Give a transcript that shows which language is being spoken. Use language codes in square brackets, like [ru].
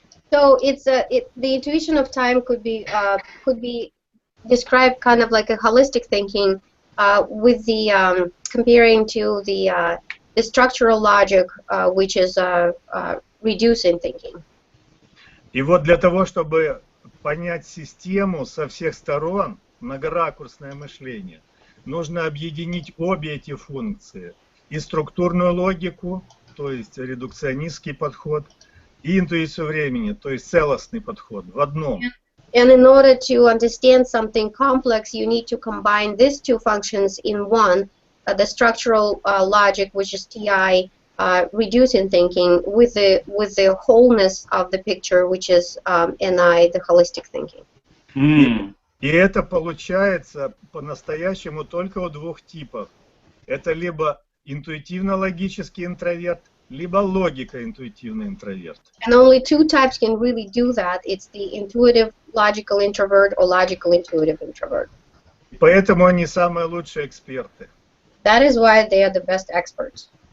[en] So the intuition of time could be described kind of like a holistic thinking with the comparing to the structural logic, which is reducing thinking. [ru] И вот для того, чтобы понять систему со всех сторон, многоракурсное мышление, нужно объединить обе эти функции. И структурную логику, то есть редукционистский подход, и интуицию времени, то есть целостный подход в одном. [en] And in order to understand something complex, you need to combine these two functions in one, the structural logic, which is TI, reducing thinking, with the wholeness of the picture, which is NI, the holistic thinking. [ru] И это получается по-настоящему только у двух типов. Это либо интуитивно-логический интроверт, либо логико-интуитивный интроверт. [en] And only two types can really do that. It's the intuitive logical introvert or logical intuitive introvert. [ru] Поэтому они самые лучшие эксперты. [en] That is why they are the best experts.